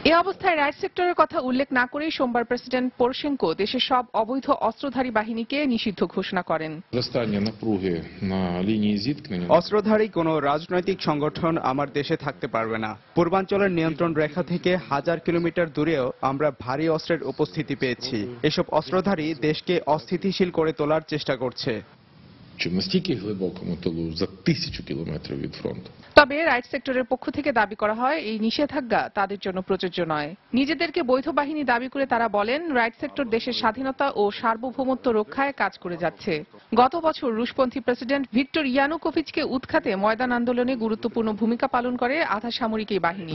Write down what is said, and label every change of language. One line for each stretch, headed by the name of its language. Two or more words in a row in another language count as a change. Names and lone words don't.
Bangla: এ অবস্থায় রাইট সেক্টরের কথা উল্লেখ না করেই সোমবার প্রেসিডেন্ট পোরোশেঙ্কো দেশের সব অবৈধ অস্ত্রধারী বাহিনীকে নিষিদ্ধ ঘোষণা করেন। অস্ত্রধারী কোনো রাজনৈতিক সংগঠন আমার দেশে থাকতে পারবে না। পূর্বাঞ্চলের নিয়ন্ত্রণ রেখা থেকে 1000 কিলোমিটার দূরেও আমরা ভারী অস্ত্রের উপস্থিতি পেয়েছি। এসব অস্ত্রধারী দেশকে অস্থিতিশীল করে তোলার চেষ্টা করছে।
Ukrainian: Настільки глибокому тилу, за 1000 кілометрів від фронту.
Bangla: তবে রাইট সেক্টরের পক্ষ থেকে দাবি করা হয় এই নিষেধাজ্ঞা তাদের জন্য প্রযোজ্য নয়। নিজেদেরকে বৈধ বাহিনী দাবি করে তারা বলেন রাইট সেক্টর দেশের স্বাধীনতা ও সার্বভৌমত্ব রক্ষায় কাজ করে যাচ্ছে। গত বছর রুশপন্থী প্রেসিডেন্ট ভিক্টর ইয়ানুকোভিচকে উৎখাতে ময়দান আন্দোলনে গুরুত্বপূর্ণ ভূমিকা পালন করে আধা সামরিক এই বাহিনী।